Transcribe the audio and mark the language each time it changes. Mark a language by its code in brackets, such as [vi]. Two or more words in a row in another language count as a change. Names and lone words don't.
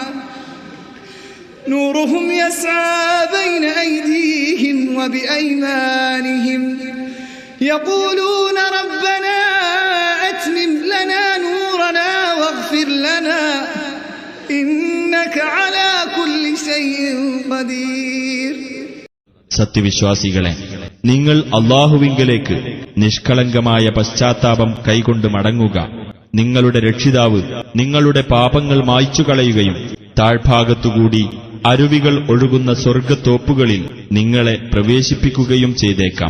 [ar] نورهم يسعى بين أيديهم وبأيمانهم يقولون ربنا أتمم لنا نورنا واغفر لنا إنك على كل شيء قدير. [ml] സത്യവിശ്വാസികളെ, നിങ്ങൾ അല്ലാഹുവിങ്കലേക്ക് നിഷ്കളങ്കമായ പശ്ചാത്താപം കൈകൊണ്ട് മടങ്ങുക. നിങ്ങളുടെ രക്ഷിതാവ് നിങ്ങളുടെ പാപങ്ങൾ മായ്ച്ചുകളയുകയും താഴ്ഭാഗത്തുകൂടി അരുവികൾ ഒഴുകുന്ന സ്വർഗ്ഗത്തോപ്പുകളിൽ നിങ്ങളെ പ്രവേശിപ്പിക്കുകയും ചെയ്തേക്കാം.